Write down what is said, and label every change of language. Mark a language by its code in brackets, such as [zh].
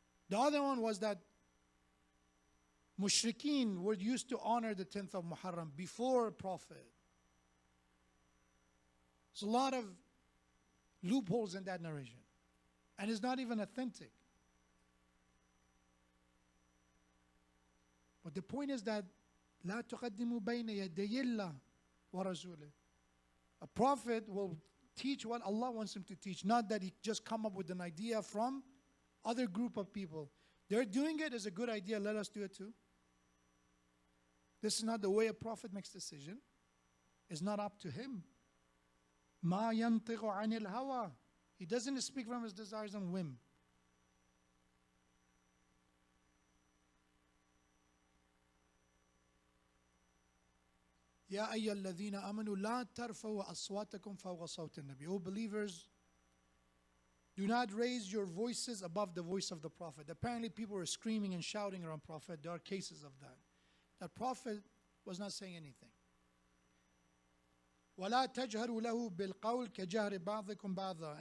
[en] The other one was that Mushrikeen were used to honor the 10th of Muharram before Prophet. There's a lot of loopholes in that narration. And it's not even authentic. But the point is that [ar] لا تقدموا بين يدي الله ورسوله. [en] A prophet will teach what Allah wants him to teach, not that he just come up with an idea from other group of people. They're doing it as a good idea, let us do it too. This is not the way a prophet makes decision. It's not up to him. [ar] ما ينطق عن الهوى. [en] He doesn't speak from his desires and whim. [ar] يا أيها الذين آمنوا لا ترفعوا أصواتكم فوق صوت النبي. [en] O believers, do not raise your voices above the voice of the Prophet. Apparently people were screaming and shouting around Prophet. There are cases of that. That Prophet was not saying anything. [ar] وَلَا تَجْهَرُوا لَهُ بِالْقَوْلِ كَجَهْرِ بَعْضِكُمْ بَعْضًا.